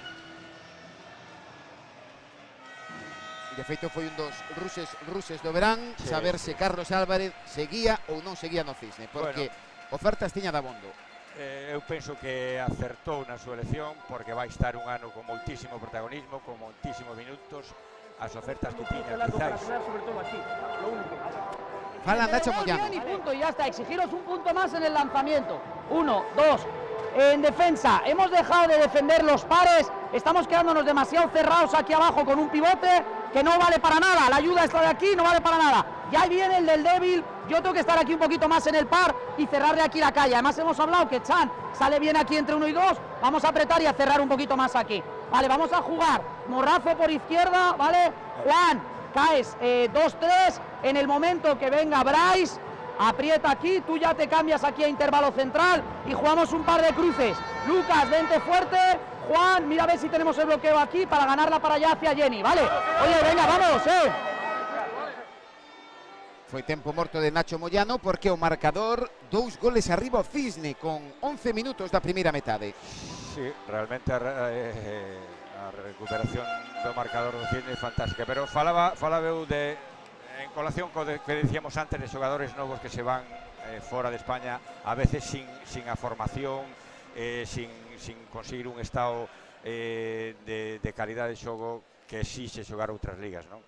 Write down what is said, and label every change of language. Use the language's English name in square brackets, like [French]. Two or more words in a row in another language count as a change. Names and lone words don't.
[Galician] De feito foi un dos ruses do verán, saber se Carlos Álvarez seguía ou non seguía no Cisne, porque ofertas tiña dabondo. Eu penso que acertou na súa elección, porque vai estar un ano con moitísimo protagonismo, con moitísimos minutos, as ofertas que tiña, quizáis. Fala Nacho Moyano. [Spanish] Y punto, y ya está, exigiros un punto más en el lanzamiento. 1, 2. En defensa, hemos dejado de defender los pares, estamos quedándonos demasiado cerrados aquí abajo con un pivote que no vale para nada, la ayuda está de aquí, no vale para nada. Ya viene el del débil, yo tengo que estar aquí un poquito más en el par y cerrarle aquí la calle. Además hemos hablado que Chan sale bien aquí entre 1 y 2, vamos a apretar y a cerrar un poquito más aquí. Vale, vamos a jugar, Morrazo por izquierda, ¿vale? Juan, caes 2-3, en el momento que venga Bryce, aprieta aquí, tú ya te cambias aquí a intervalo central y jugamos un par de cruces. Lucas, vente fuerte. Juan, mira a ver si tenemos el bloqueo aquí para ganarla para allá hacia Jenny, ¿vale? Oye, venga, vamos, [Galician] Foi tempo morto de Nacho Moyano porque o marcador 2 goles arriba o Cisne con 11 minutos da primeira metade. Sí, realmente a recuperación do marcador do Cisne é fantástica, pero falaba eu de en colación co que decíamos antes de xogadores novos que se van fora de España, a veces sin a formación, sin conseguir un estado de calidade de xogo que exixe xogar outras ligas, non?